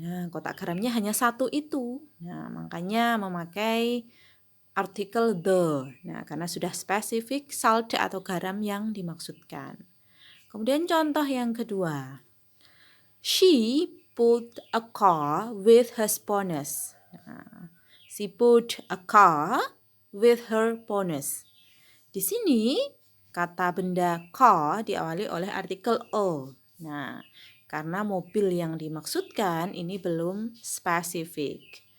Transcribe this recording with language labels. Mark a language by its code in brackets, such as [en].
[id] Nah, kotak garamnya hanya satu itu. Nah, makanya memakai artikel the. Nah, karena sudah spesifik salt atau garam yang dimaksudkan. Kemudian contoh yang kedua. [en] She pulled a car with her bonus. Nah, she pulled a car with her bonus. [id] Di sini kata benda car diawali oleh artikel a. Nah, karena mobil yang dimaksudkan ini belum spesifik.